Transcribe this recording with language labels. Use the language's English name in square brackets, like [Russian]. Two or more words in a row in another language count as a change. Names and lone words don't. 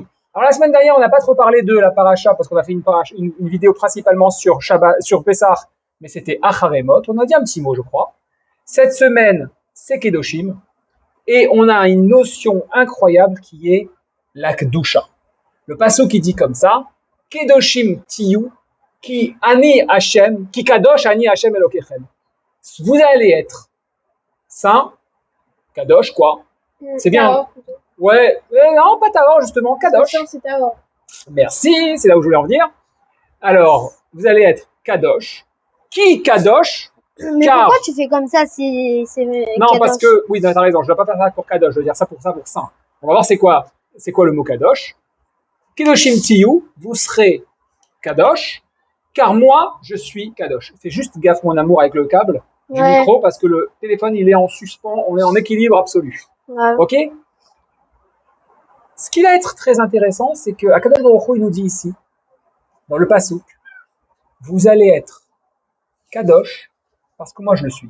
[French] Alors la semaine dernière, on n'a pas trop parlé de la paracha parce qu'on a fait une vidéo principalement sur Shabbat, sur Pessah, mais c'était Acharemot. On a dit un petit mot, je crois. Cette semaine, c'est Kedoshim. Et on a une notion incroyable qui est la Kedusha. Le passage qui dit comme ça, [Hebrew] קדושים תהיו, כי אני השם, כי קדוש אני השם אלוקיכם. [French] Vous allez être saint, kadosh quoi. C'est bien. Ouais, non, pas Tahor justement, kadosh. C'est Tahor. Merci, c'est là où je voulais en venir. Alors, vous allez être kadosh. Qui kadosh? Mais Car- pourquoi tu fais comme ça? C'est Non, parce que, oui, t'as raison, je ne dois pas faire ça pour kadosh, je veux dire ça pour saint. On va voir c'est quoi le mot kadosh. [Hebrew] קדושים תהיו, [French] vous serez kadosh, car moi, je suis kadosh. Fais juste gaffe, mon amour, avec le câble du Ouais. micro, parce que le téléphone, il est en suspens, on est en équilibre absolu. Ouais. Ok? Ce qui va être très intéressant, c'est que Akadosh Baruch Hu, il nous dit ici, dans le Passouk, vous allez être kadosh, parce que moi je le suis.